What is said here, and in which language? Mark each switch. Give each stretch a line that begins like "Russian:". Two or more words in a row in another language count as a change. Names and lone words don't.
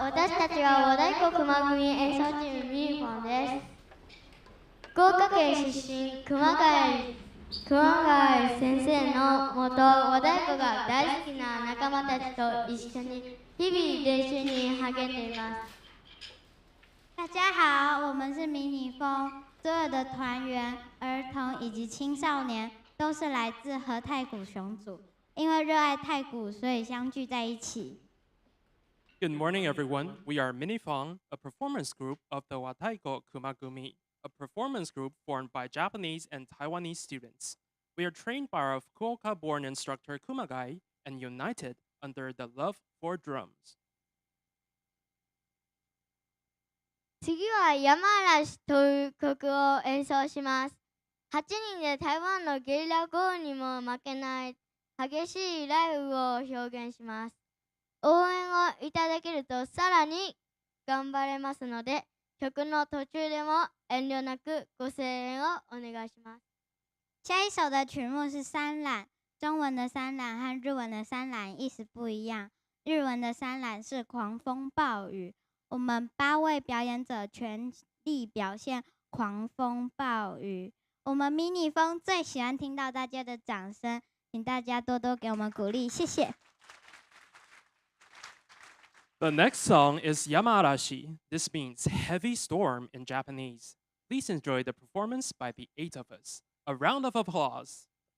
Japanese: 私たちは和太鼓熊組演奏チームミニフォンです。福岡県出身、熊谷先生のもと和太鼓が大好きな仲間たちと一緒に日々練習に励んでいます。
Chinese: 大家好，我们是迷你风，所有的团员、儿童以及青少年都是来自和太鼓熊组，因为热爱太鼓，所以相聚在一起。
English: Good morning, everyone. We are Minifong, a performance group of the Wataiko Kumagumi, a performance group formed by Japanese and Taiwanese students. We are trained by our Fukuoka-born instructor Kumagai and united under the love for drums.
Japanese: 次は山嵐という曲を演奏します。8人で台湾のゲリラ豪雨にも負けない激しい雷雨を表現します。応援をいただけるとさらに頑張れますので、曲の途中でも遠慮なくご声援をお願いします。
Chinese: 下一首的曲目是山岚，中文的山岚和日文的山岚意思不一样。日文的山岚是狂风暴雨，我们8位表演者全力表现狂风暴雨。我们迷你风最喜欢听到大家的掌声，请大家多多给我们鼓励，谢谢。
English: The next song is Yamaarashi. This means heavy storm in Japanese. Please enjoy the performance by the 8 of us. A round of applause.